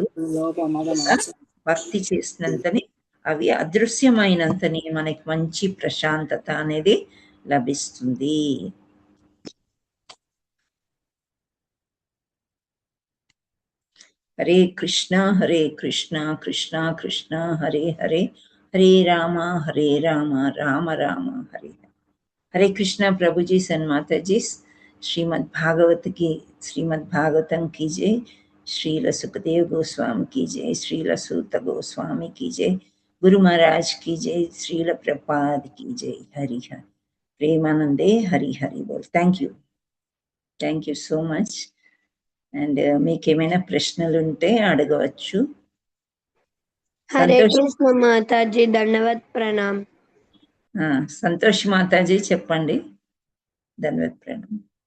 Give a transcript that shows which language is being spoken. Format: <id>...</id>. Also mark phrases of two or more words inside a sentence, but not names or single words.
<te>భక్తి చేసినంతనే అవి అదృశ్యమైనంతనే మనకి మంచి ప్రశాంతత అనేది లభిస్తుంది.</te> <sa>హరే కృష్ణ హరే కృష్ణ కృష్ణ కృష్ణ హరే హరే, హరే రామ రామ రామ హరే హరే.</sa> <hi>हरे कृष्णा प्रभु जी, सन्माता जी, श्रीमद् भागवतम की जय, श्रील सुखदेव गोस्वामी की जय, श्रील सूत गोस्वामी की जय, गुरु महाराज की जय, श्रील प्रपाद की जय. हरि हर प्रेमानंदे हरि हरि बोल.</hi> <en>thank you so much.</en> <te>అండ్ మీకేమైనా ప్రశ్నలు ఉంటే అడగవచ్చు.</te> <hi>हरे कृष्ण माताजी, दंडवत प्रणाम.</hi> <te>సంతోష్ మాతాజీ చెప్పండి.</te> <hi>धन्यवाद प्रणाम.</hi>